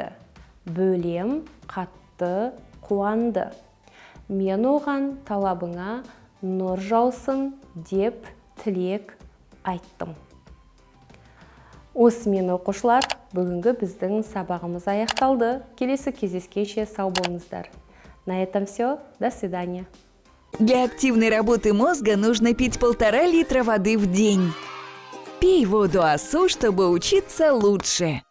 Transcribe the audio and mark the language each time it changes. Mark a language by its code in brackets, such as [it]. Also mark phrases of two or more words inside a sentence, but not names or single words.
[kk] Бөлем қатты қуанды. Мен оған талабыңа нұр жаусын деп тілек айттым. Осымен, оқушылар, бүгінгі біздің сабағымыз аяқталды. Келесі кездескенше сау болыңыздар. [ru] На этом все. До свидания. Для активной работы мозга нужно пить 1,5 литра воды в день. Пей воду АСУ, чтобы учиться лучше.